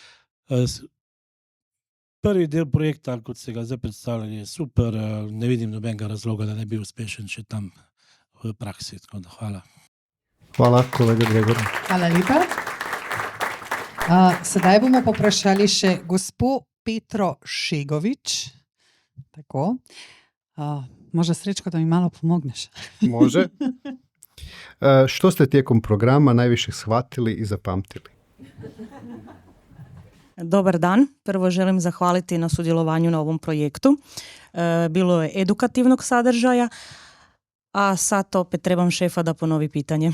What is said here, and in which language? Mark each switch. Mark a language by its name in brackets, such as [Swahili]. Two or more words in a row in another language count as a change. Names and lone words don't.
[Slovenian] Prvi del projekta, kot se ga zdaj predstavljali, je super, ne vidim nobenega razloga, da ne bi uspešen še tam v praksi. Tako da hvala. Hvala, kolega Gregor. Hvala lepa. Sedaj bomo poprašali še gospo Petro Šegovič. Tako. [Croatian] Može Srečko, da mi malo pomogneš? Može. Što ste tijekom programa najviše shvatili i zapamtili? Dobar dan. Prvo želim zahvaliti na sudjelovanju na ovom projektu. Bilo je edukativnog sadržaja, a sad opet trebam šefa da ponovi pitanje.